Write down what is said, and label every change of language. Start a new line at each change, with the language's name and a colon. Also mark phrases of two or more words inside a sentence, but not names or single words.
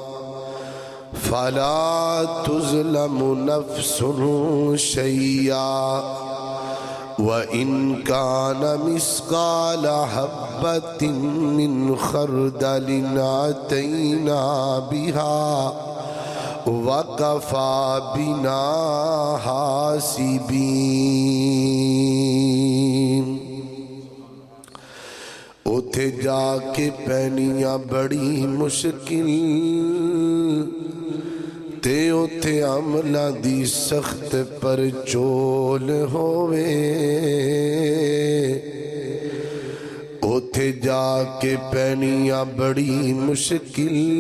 Arabic: فلا تظلم نفس شيئا وإن كان مثقال حبة من خردل أتينا بها وَكَفَى بِنَا حَاسِبِينَ۔
Punjabi: اتھے جا کے پینیاں بڑی مشکل تے اتھے عملہ دی سخت پر چول ہوئے، اتھے جا کے پینیاں بڑی مشکل